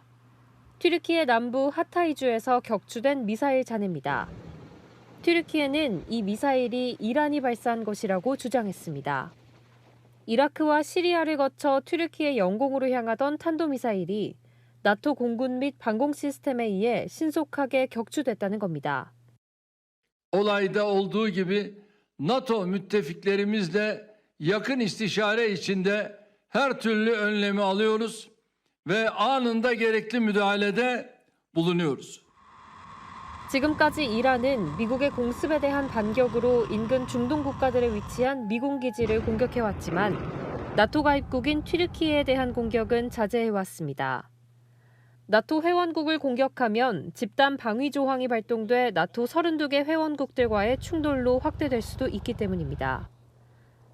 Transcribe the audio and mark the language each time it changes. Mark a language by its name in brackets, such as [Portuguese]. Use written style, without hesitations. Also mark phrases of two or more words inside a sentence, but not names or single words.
[Korean] 튀르키예 남부 하타이주에서 격추된 미사일 잔해입니다. 튀르키예는 이 미사일이 이란이 발사한 것이라고 주장했습니다. 이라크와 시리아를 거쳐 튀르키예 영공으로 향하던 탄도미사일이 나토 공군 및 방공 시스템에 의해 신속하게 격추됐다는 겁니다. [Turkish] Olayda olduğu gibi NATO müttefiklerimizle yakın istişare içinde her türlü önlemi alıyoruz ve anında gerekli müdahalede bulunuyoruz. [Korean] 지금까지 이란은 미국의 공습에 대한 반격으로 인근 중동 국가들에 위치한 미군 기지를 공격해왔지만 나토 가입국인 튀르키예에 대한 공격은 자제해왔습니다. 나토 회원국을 공격하면 집단 방위 조항이 발동돼 나토 32개 회원국들과의 충돌로 확대될 수도 있기 때문입니다.